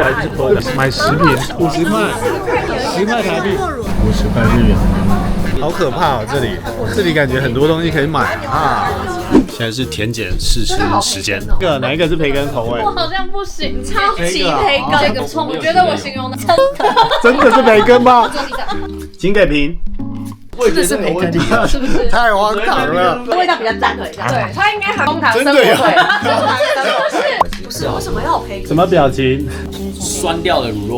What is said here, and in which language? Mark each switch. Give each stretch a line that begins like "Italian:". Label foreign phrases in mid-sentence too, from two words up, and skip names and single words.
Chinese: 買10瓶，50塊，10塊台幣，50塊日元，好可怕哦！這裡感覺很多東西可以買啊。現在是甜點試吃時間，哪一個是培根口味？我好像不行，超級培根，這個蔥，我覺得我形容的真的是培根嗎？請給評。真的是培根，是不是？太荒唐了，味道比較淡的，對，它應該含楓糖真的呀？不是，為什麼要有培根？什麼表情？酸掉的乳酪。